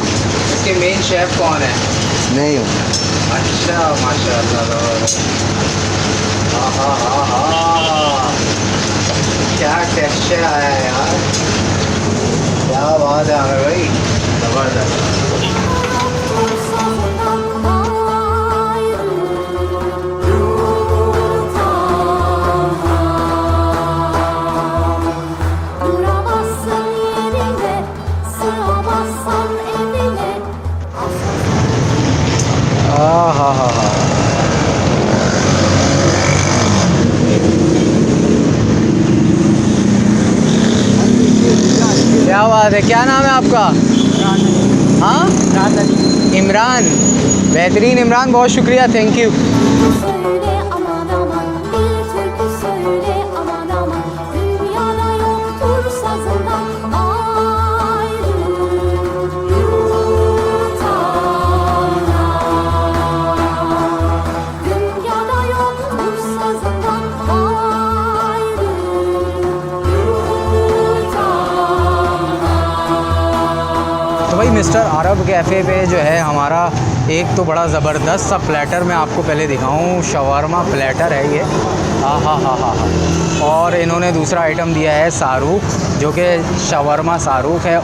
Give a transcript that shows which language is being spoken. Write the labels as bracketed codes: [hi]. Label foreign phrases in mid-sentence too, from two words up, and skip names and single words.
[hi] इसके मेन शेफ कौन है? नहीं हूँ। अच्छा, माशाल्लाह। हाँ हाँ हाँ, क्या टेक्सचर आया है यार, क्या बात है आमिर भाई, ज़बरदस्त। [tr] Duramazsın yerinde, sığamazsan evine. [hi] हाँ हाँ हाँ हाँ, क्या बात है? क्या नाम है आपका? हाँ, इमरान। बेहतरीन इमरान, बहुत शुक्रिया, [en] thank you. [tr] Söyle aman aman, bir türkü söyle aman aman. Dünyada yoktur sazından ayrı yurtanan. Dünyada yoktur sazından ayrı yurtanan. [hi] तो भाई मिस्टर अरब कैफ़े पे जो है हमारा एक तो बड़ा ज़बरदस्त सा प्लेटर मैं आपको पहले दिखाऊं, शवारमा प्लेटर है ये। हाँ हाँ हाँ हाँ हाँ। और इन्होंने दूसरा आइटम दिया है सारूख, जो कि शवारमा सारूख है।